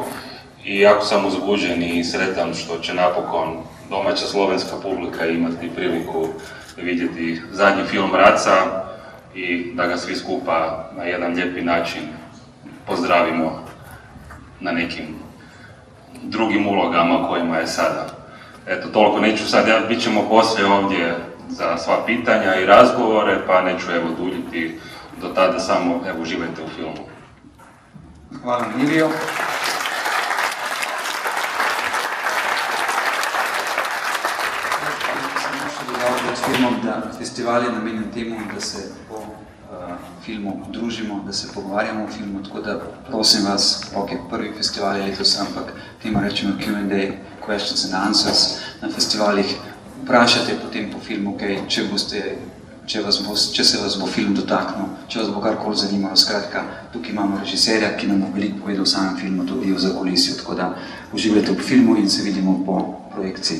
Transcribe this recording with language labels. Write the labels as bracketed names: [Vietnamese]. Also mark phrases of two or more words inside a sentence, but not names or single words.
[Croatian] I jako sam uzbuđen i sretan što će napokon domaća slovenska publika imati priliku vidjeti zadnji film Raca i da ga svi skupa na jedan lijepi način pozdravimo na nekim drugim ulogama kojima je sada. Eto, toliko neću sad, bit ćemo poslije ovdje za sva pitanja i razgovore, pa neću duljiti do tada, samo uživajte u filmu. [Slovenian] Hvala, Nevijo. Festival je namenjen temu, da se po filmu družimo, da se pogovarjamo o filmu, tako da prosim vas, prvi festival je letos, ampak temu rečemo Q&A, [English] questions and answers, [Slovenian] na festivalih vprašate potem po filmu, če se vas bo film dotaknil, če vas bo karkoli zanimalo. Skratka, tukaj imamo režiserja, ki nam bo veliko povedal o samem filmu, tudi o zakulisju, tako da uživajte v filmu in se vidimo po projekciji.